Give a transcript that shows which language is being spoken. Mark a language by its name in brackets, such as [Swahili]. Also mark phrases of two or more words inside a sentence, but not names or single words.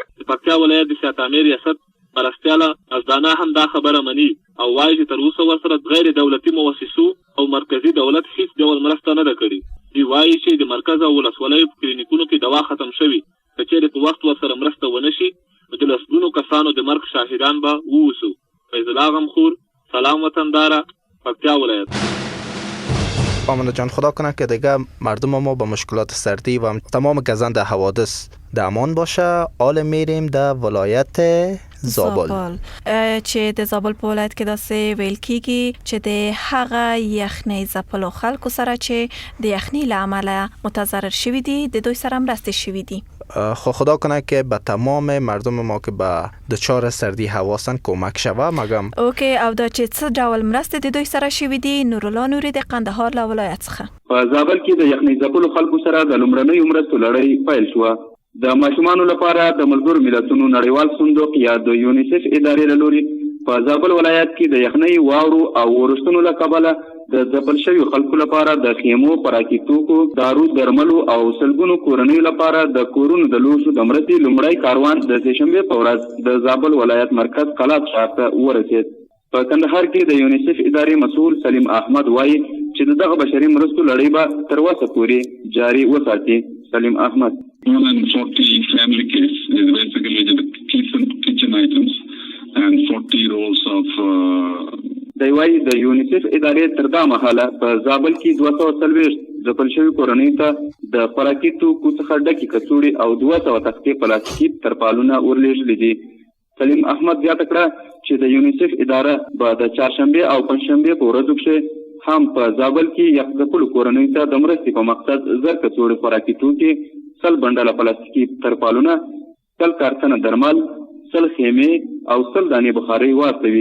[Pashto] د پکتیا ولایت د شاهتامي ریاست مرستیاله ازدانا هم دا خبره مني او وایي چې تر اوسه ورسره غیر دولتي مؤسسو او مرکزي دولت هیڅ ډول مرسته نه ده کړې. دوی وایي چې د مرکز او ولسوالیو په کلینیکونو کې دوا ختم شوي، د کچېرې په وخت ورسره مرسته ونه شي نو د لسګونو کسانو د مرګ شاهدان به ووسو. فیض الله غمخور، سلام وطنداره، پکتیا ولایت. [Persian] آمنه جان، خدا کنه که دیگه مردم ما با مشکلات سردی و تمام گزند حوادث در امان باشه. آل میریم در ولایت زابل. [Pashto] چې د زابل په ولایت کې داسې ویل کیږي چې د هغه یخنۍ ځپلو خلکو سره چې د یخنۍ له امله متضرر شوي دي د دوی سره مرستې شوي دي. [Persian] خو خدا کنه که به تمام مردم ما که به دچار سردی هواستن کمک شوه. مگم اوکی، [Pashto] او دا چې څه ډول مرستې د دوی سره شوي دي؟ نورالله نوري د قندهار له ولایت څخه. په زابل کې د یخنۍ ځپلو خلکو سره د لومړنیو مرستو لړۍ پیل شوه. د ماشومانو لپاره د ملګرو ملتونو نړیوال صندوق یا د یونیسف ادارې له لوري په زابل ولایت کې د یخنۍ، واورو او اورښتونو له کبله د ځپل شویو خلکو لپاره د خیمو، خوراکي توکو، دارو درملو او سلګونو کورنیو لپاره د کورونو د لوښو د مرستې لومړی کاروان د سهشنبې په ورځ د زابل ولایت مرکز قلات ښار ته ورسېد. په کندهار کې د یونیسف ادارې مسؤل سلیم احمد وایي چې دغه بشري مرستو لړۍ به تر اوسه پورې جاري وساتي. سلیم احمد: [English] More than 40 family kits is basically the kitchen items and 40 rolls of [Pashto] دی وايي د یونیسف ادارې تر دا مهاله په زابل کې 240 ځپل شوي کورنیو ته د خوراکي توکو څخه ډکې کڅوړې او 200 تختې پلاستیکي ترپالونه ورلېږلي دي. سلیم احمد زیاته کړه چې د یونیسف اداره به د چهارشنبې او پنجشنبې په ورځو کې هم په زابل کې یخ ځپلو کورنیو ته د مرستې په مقصد 1000 کڅوړې خوراکي توکي، 100 بنډله پلاستیکي ترپالونه، 100 کارتنه درمل، 100 خیمې او 100 دانې بخارۍ واستوي.